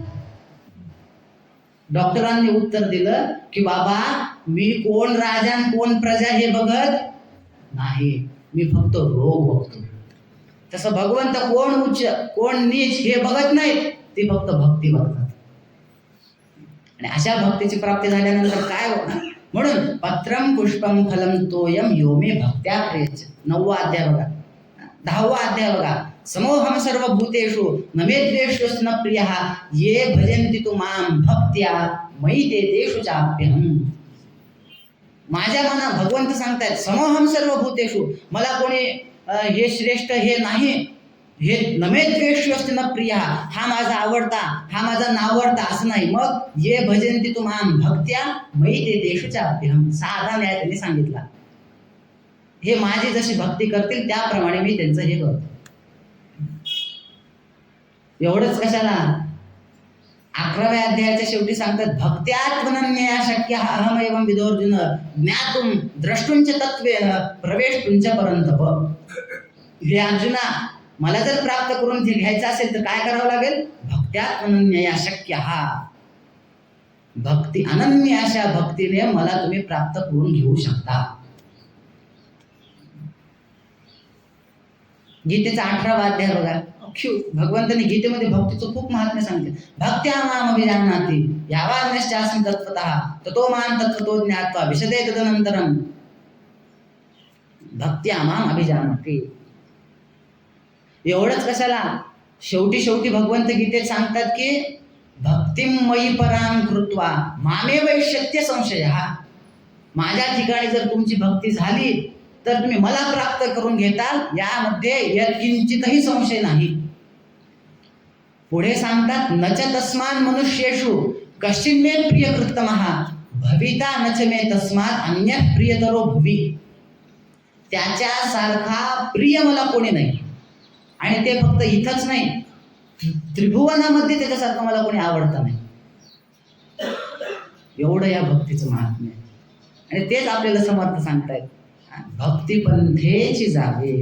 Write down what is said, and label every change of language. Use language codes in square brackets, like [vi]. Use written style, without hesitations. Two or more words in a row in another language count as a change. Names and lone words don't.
[mr] डॉक्टरांनी उत्तर दिलं की बाबा मी कोण राजा कोण प्रजा हे बघत नाही, मी फक्त रोग बघतो. तसं भगवंत कोण उच्च कोण नीच हे बघत नाहीत, ते फक्त भक्ती बघतात. आणि अशा भक्तीची प्राप्ती झाल्यानंतर काय होणार? [sa] म्हणून पत्रम पुष्पम फलम तोयम यो मे भक्त्या प्रियच. [mr] 9वा अध्याय बघा, 10वा अध्याय बघा. [sa] समोहम सर्वभूतेषु न मे द्वेष्योऽस्ति न प्रियः ये भजन्ति तु मां भक्त्या मयि ते तेषु चाप्यहम्. [mr] माझ्या मना भगवंत सांगतायत, [sa] समोहम सर्वभूतेषु, [mr] मला कोणी हे श्रेष्ठ हे नाही, हे [sa] नमे द्वेष्योऽस्ति न प्रियः, [mr] हा माझा आवडता, हा माझा नावडता असं नाही. [sa] मग ये भजन्ति तु मां भक्त्या मयि ते तेषु चाप्यहम्. [mr] साधा न्याय त्यांनी सांगितला. हे माझी जशी भक्ती करतील त्याप्रमाणे मी त्यांचं हे करतो. एवढंच कशाला, 11व्या अध्यायाच्या शेवटी सांगतात, [sa] भक्त्यात्मनन्यया शक्य अहम एवं विदोर्जुन ज्ञातुम द्रष्टुंच तत्वेन प्रवेष्टुंच परंतप. [mr] हे अर्जुना, मला जर प्राप्त करून घ्यायचं असेल तर काय करावं लागेल? [sa] भक्त्यात्मनन्यया शक्य, [mr] भक्ती अनन्य अशा भक्तीने मला तुम्ही प्राप्त करून घेऊ शकता. गीतेचा 18वा अध्याय बघा. भगवंतांनी गीतेमध्ये भक्तीचं खूप महात्म्य सांगते. [sa] भक्त्या माम अभिजानाति यावान्यश्चास्मि तत्त्वतः ततो मां तत्त्वतो ज्ञात्वा विशदे तदनन्तरं भक्त्या माम अभिजानाति. [mr] एवढंच कशाला, शेवटी भगवंत गीतेत सांगतात की [sa] भक्तिम मयि परां कृत्वा मामे वैश्यत्य संशयः. [mr] माझ्या ठिकाणी जर तुमची भक्ती झाली तर तुम्ही मला प्राप्त करून घेताल, यामध्ये यत्किंचितही संशय नाही. पुढे सांगतात, [sa] नच तस्मान् मनुष्येषु कश्चिन्मे प्रियकृत्तमः भविता नच मे तस्मात् अन्यः प्रियतरो भुवि. [mr] त्याच्यासारखा प्रिय मला कोणी नाही, आणि ते फक्त इथंच नाही, त्रिभुवनामध्ये त्याच्यासारखं मला कोणी आवडतं नाही. एवढं या भक्तीचं महात्म्य आहे. आणि तेच आपल्याला समर्थ सांगतायत, भक्ती पंथेची जावे.